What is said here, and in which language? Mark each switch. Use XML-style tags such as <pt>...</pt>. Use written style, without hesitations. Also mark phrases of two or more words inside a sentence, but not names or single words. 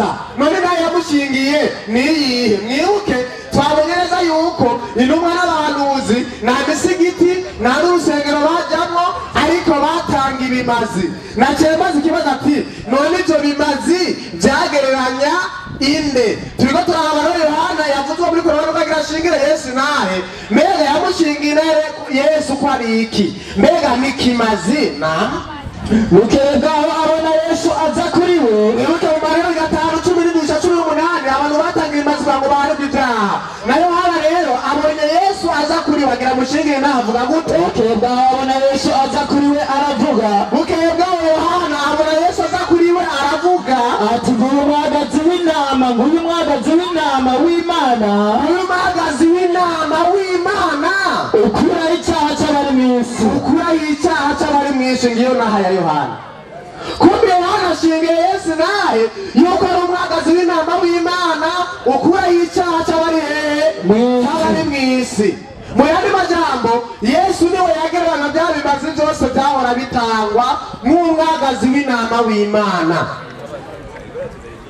<rn>None nahe yamushingiye niyihe? Mwibuke twabonye neza yuko intumwa n'abahanuzi nta misigiti nta n'urusengero bajyamo, ariko batanga ibimazi. Nacyemaze ikibazo ati none ibyo bimazi byagereranya inde? Turiko turabona Yohana yavuzwe muri Korowani ko agira ashingire Yesu nahe. Mbega yamushingira Yesu ko ari iki? Mbega ni kimazi na Mukegaho abona Yesu aza kuri we. Wibuke mu Mariko 5:18 abantu batanga ibimazi ngo barebye ibyaha. Na Yohana rero abonye Yesu aza kuri we agira mushingire nahe avuga gute? Mukegaho abona Yesu aza kuri we aravuga. Mukegaho Yohana abona Yesu aza kuri we aravuga ati nguyu mwagazi w'intama, nguyu mwagazi w'intama w'Imana, nguyu mwagazi w'intama w'Imana ukura icyaha cy'abari mu isi, ukura icyaha cy'abari mu isi. Ngiyo naha ya Yohana. Kumbe Yohana ashingiye Yesu nahe yuko ari umwagazi w'intama w'Imana ukura icyaha cy'abari mu isi. Mu yandi majambo Yesu niwe yagereranya bya bimazi byose byahora bitangwa nk'umwagazi w'intama w'Imana.</rn>